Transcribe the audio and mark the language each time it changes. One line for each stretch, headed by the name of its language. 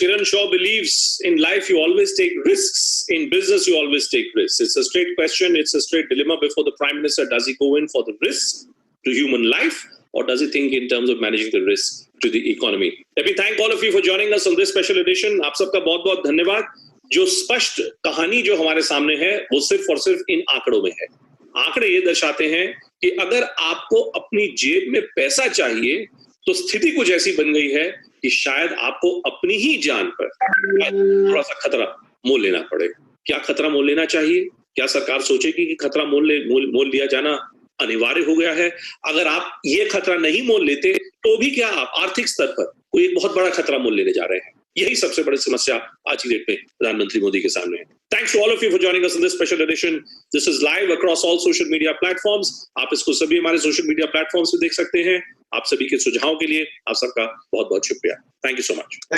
English: Kiran Shaw believes in life you always take risks. In business, you always take risks. It's a straight question. It's a straight dilemma before the Prime Minister. Does he go in for the risk to human life, or does he think in terms of managing the risk to the economy? Let me thank all of you for joining us on this special edition.
Hindi: आप सबका बहुत-बहुत धन्यवाद. जो स्पष्ट कहानी जो हमारे सामने है, वो सिर्फ और सिर्फ इन आंकड़ों में है. आंकड़े ये दर्शाते हैं कि अगर आपको अपनी जेब में पैसा चाहिए, तो स्थिति कुछ ऐसी बन गई है कि शायद आपको अपनी ही जान पर थोड़ा सा खतरा मोल लेना पड़े. क्या खतरा मोल लेना चाहिए? क्या सरकार सोचेगी कि खतरा मोल लिया जाना अनिवार्य हो गया है? अगर आप ये खतरा नहीं मोल लेते, तो भी क्या आप आर्थिक स्तर पर कोई एक बहुत बड़ा खतरा मोल लेने जा रहे हैं? यही सबसे बड़ी समस्या आज की डेट में प्रधानमंत्री मोदी के सामने है.
English: Thanks to all of you for joining us in this special edition. This is live across all social media platforms.
Hindi: आप इसको सभी हमारे social media platforms पे देख सकते हैं. आप सभी के सुझावों के लिए आप सबका बहुत-बहुत शुक्रिया.
English: Thank you so much.